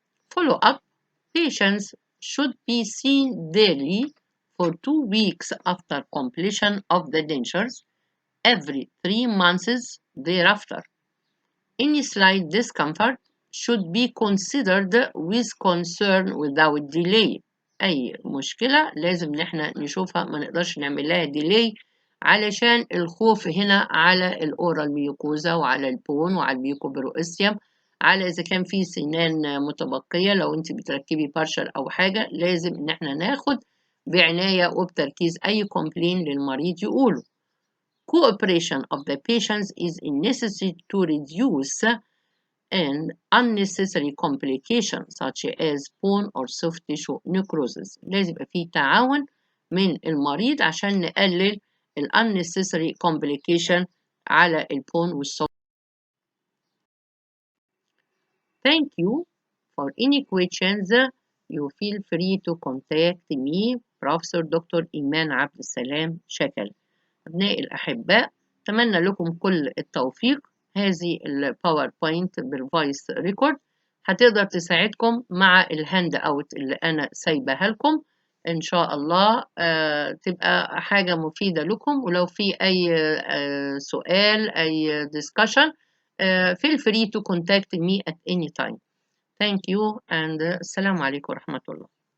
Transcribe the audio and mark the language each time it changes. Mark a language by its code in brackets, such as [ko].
[en] Follow-up: patients should be seen daily for 2 weeks after completion of the dentures, every 3 months thereafter. Any slight discomfort should be considered with concern without delay. [ar] أي مشكلة لازم نحن نشوفها، ما نقدرش نعمل لها delay علشان الخوف هنا على الأورال ميوكوزا وعلى البون وعلى الميوكوبروسيوم، على إذا كان في سنان متبقية. لو أنت بتركبي بارشل أو حاجة لازم إن احنا ناخد بعناية وبتركيز أي كومبلين للمريض يقوله. [en] Cooperation of the patients is necessary to reduce and unnecessary complications such as bone or soft tissue necrosis. [ar] لازم يبقى في تعاون من المريض عشان نقلل ال [en] unnecessary complication [ar] على البون والsoft. [en] Thank you. For any questions, you feel free to contact me, Professor Dr. [ar] إيمان عبد السلام شكل. أبنائي الأحباء، أتمنى لكم كل التوفيق. هذه الباوربوينت بالفويس ريكورد هتقدر تساعدكم مع الهاند اوت اللي أنا سايبها لكم إن شاء الله. تبقى حاجة مفيدة لكم. ولو في أي سؤال أي [en] discussion feel free to contact me at any time. Thank you and [ar] السلام عليكم ورحمة الله.